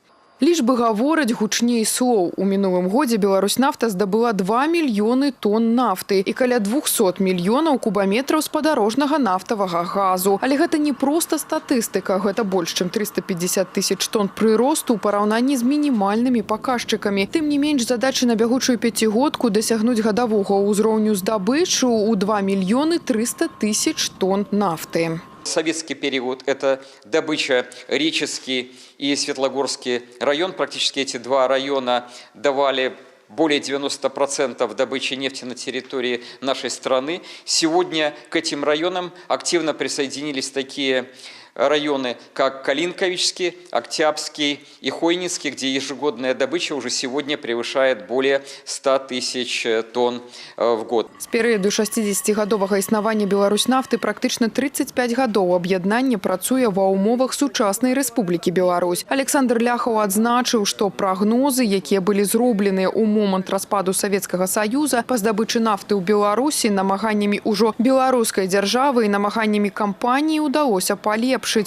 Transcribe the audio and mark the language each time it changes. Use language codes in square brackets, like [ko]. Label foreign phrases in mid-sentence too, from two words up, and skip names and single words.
[be] Лічбы гавораць гучней слоў. У мінулым годзе Беларусьнафта здабыла 2 мільёны тонн нафты і каля 200 мільёнаў кубаметраў спадарожнага нафтавага газу. Але гэта не проста статыстыка, гэта больш чым 350 тысяч тонн прыросту ў параўнанні з мінімальнымі паказчыкамі. Тым не менш, задачы на бягучую пяцігодку дасягнуць гадавога ўзроўню здабычу ў 2 мільёны 300 тысяч тонн нафты. [ru] Советский период – это добыча Реческий и Светлогорский район. Практически эти 2 района давали более 90% добычи нефти на территории нашей страны. Сегодня к этим районам активно присоединились такие районы, как Калинковичский, Октябрьский и Хойницкий, где ежегодная добыча уже сегодня превышает более 100 тысяч тонн в год. [be] З перыяду 60-гадовага існавання Беларусьнафты практычна 35 гадоў аб'яднанне працуе ва ўмовах сучаснай Рэспублікі Беларусь. Александр Ляхаў адзначыў, што прагнозы, якія былі зробленыя ў момант распаду Савецкага Саюза па здабычы нафты ў Беларусі намаганнямі ўжо беларускай дзяржавы і намаганнямі кампаніі ўдалося палепшыць.